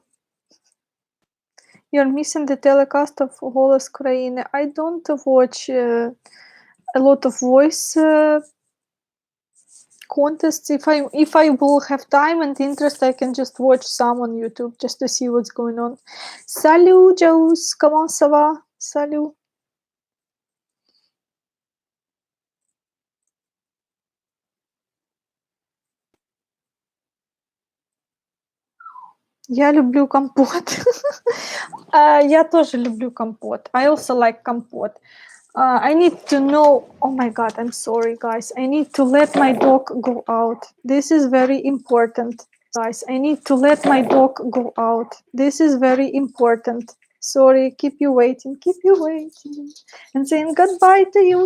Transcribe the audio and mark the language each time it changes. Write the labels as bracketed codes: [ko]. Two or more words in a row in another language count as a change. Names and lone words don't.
[en] You're missing the telecast of Голос Країни. I don't watch a lot of voice contests. If I will have time and interest, I can just watch some on YouTube just to see what's going on. [fr] Salut, Jaus, comment ça va? Salut. [ru] Я люблю компот. Я тоже люблю компот. [en] I also like компот. I need to know. Oh my god, I'm sorry, guys. I need to let my dog go out. This is very important. Guys, I need to let my dog go out. This is very important. Sorry, keep you waiting, and saying goodbye to you.